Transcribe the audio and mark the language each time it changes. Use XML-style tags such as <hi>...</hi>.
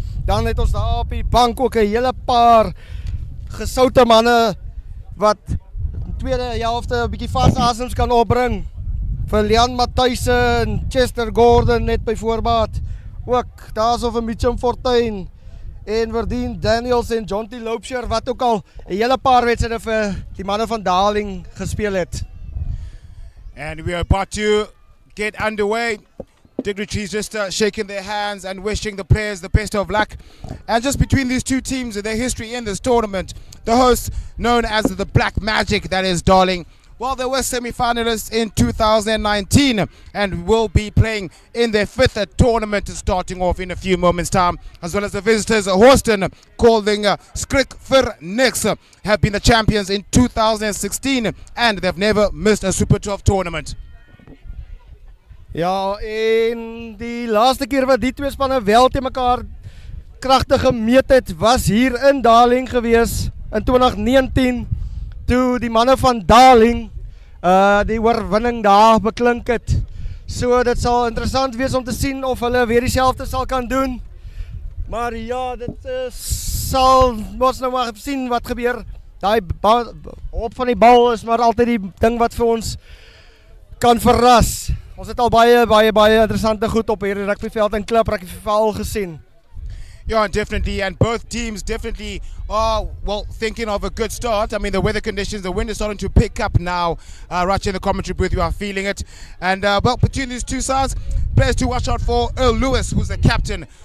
<af>Dan het ons daar op die bank ook 'n hele paar gesoute manne wat in tweede helfte 'n bietjie vars asems kan opbring. Vir Leon Matthuysen en Chester Gordon net byvoorbeeld. Ook daar's of 'n Mitchum Fortuin en Verdien Daniels en John T. Loubser wat ook al 'n hele paar wedstryde vir die manne van Darling gespeel het.</af> <en>And we are about to get underway. Dignitaries just shaking their hands and wishing the players the best of luck. And just between these two teams, their history in this tournament, the hosts known as the Black Magic, that is Darling. Well, they were semi-finalists in 2019 and will be playing in their fifth tournament starting off in a few moments' time, as well as the visitors, Hawston, calling Skrik vir Niks, have been the champions in 2016 and they've never missed a Super 12 tournament.</en> <af>Ja, en die laaste keer wat die twee spanne wel te mekaar kragtig gemeet het, was hier in Darling gewees in 2019, toe die manne van Darling die oorwinning daar beklink het. So dit sal interessant wees om te sien of hulle weer dieselfde sal kan doen. Maar ja, dit sal ons nou maar sien wat gebeur. Daai op van die bal is maar altyd die ding wat vir ons kan verras. Ons het al baie interessante goed op hierdie rugbyveld en klub rugbyveld gesien.</af> <en>Yeah, definitely, and both teams definitely are, well, thinking of a good start. I mean, the weather conditions, the wind is starting to pick up now. Right here in the commentary booth, you are feeling it. And, well, between these two sides, players to watch out for, Earl Lewis, who's the captain.</en>